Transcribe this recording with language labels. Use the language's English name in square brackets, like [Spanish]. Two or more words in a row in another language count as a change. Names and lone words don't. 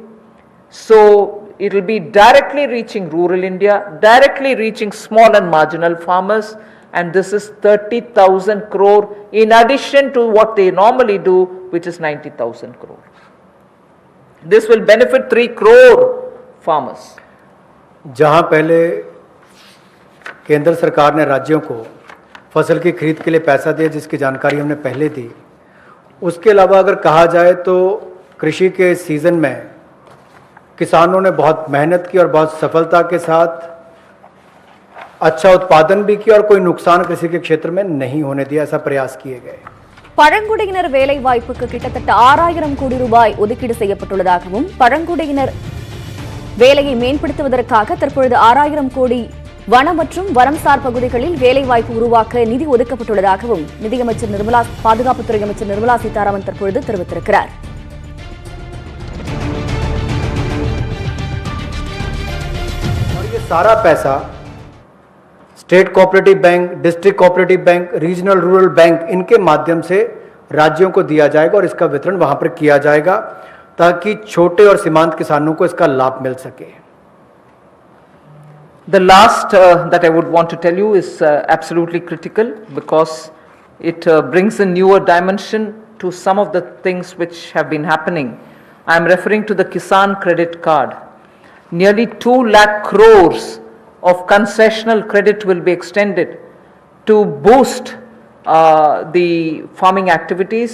[English] So it will be directly reaching rural India, directly reaching small and marginal farmers, and this is 30,000 crore in addition to what they normally do, which is 90,000 crore. This will benefit 3 crore farmers. [Hindi] जहां पहले केंद्र सरकार ने राज्यों को फसल की खरीद के लिए पैसा दिया, जिसकी जानकारी हमने पहले दी, उसके अलावा अगर कहा जाए तो कृषि के सीज़न में किसानों ने बहुत मेहनत की और बहुत सफलता के साथ अच्छा उत्पादन भी किया और कोई नुकसान कृषि के क्षेत्र में नहीं होने दिया, ऐसा प्रयास किए गए. [Tamil] பழங்குடியினர் வேலை வாய்ப்புக்கு கிட்டத்தட்ட 6000 கோடி ரூபாய் ஒதுக்கீடு செய்யப்பட்டுள்ளதாகவும் பழங்குடியினர் வேலையை மேம்படுத்துவதற்காக தற்பொழுது 6000 கோடி வன மற்றும் வரம்சார் பகுதிகளில் வேலைவாய்ப்பு உருவாக்க நிதி ஒதுக்கப்பட்டுள்ளதாகவும் நிதியமைச்சர் பாதுகாப்புத்துறை அமைச்சர் நிர்மலா சீதாராமன் தற்பொழுது தெரிவித்திருக்கிறார். [Hindi] और ये सारा पैसा [English] State Cooperative Bank, District Cooperative Bank, Regional Rural Bank, [Hindi] इनके माध्यम से राज्यों को दिया जाएगा और इसका वितरण वहां पर किया जाएगा ताकि छोटे और सीमांत किसानों को इसका लाभ मिल सके. [English] The last that I would want to tell you is absolutely critical because it brings a newer dimension to some of the things which have been happening. I am referring to the Kisan credit card. Nearly 2 lakh crores of concessional credit will be extended to boost the farming activities.